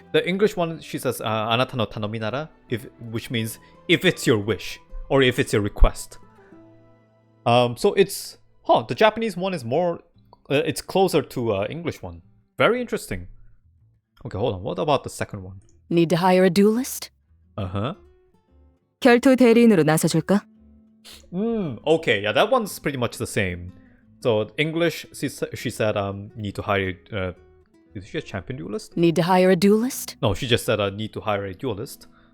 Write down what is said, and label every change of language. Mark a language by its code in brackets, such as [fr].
[en] the English one, she says [ja] あなたの頼みなら, [en] which means if it's your wish or if it's your request. So it's the Japanese one is more it's closer to English one. Very interesting. Okay, hold on. What about the second one? Need to hire a duelist? Uh-huh. [ko] 결투 대리인으로 나서줄까? [en] Okay, yeah, that one's pretty much the same. So English, she said need to hire is she a champion duelist? Need to hire a duelist? No, she just said need to hire a duelist.